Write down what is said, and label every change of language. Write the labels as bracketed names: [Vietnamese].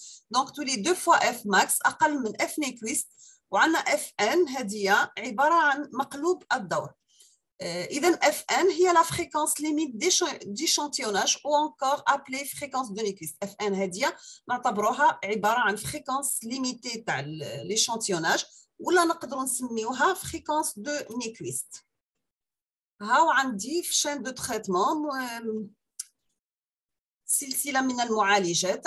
[Arabic] دونك تولي 2 فوا اف ماكس اقل من اف نيكويست، وعندنا اف ان هذه عباره عن مقلوب الدور. [French] إذن Fn هي la fréquence limite d'échantillonnage ou encore appelée fréquence de Nyquist. [Arabic] Fn هذه نعتبروها عبارة عن fréquence limitée تاع l'échantillonnage ولا نقدروا نسميوها fréquence de Nyquist. هاو عندي في chaîne de traitement سلسلة من المعالجات.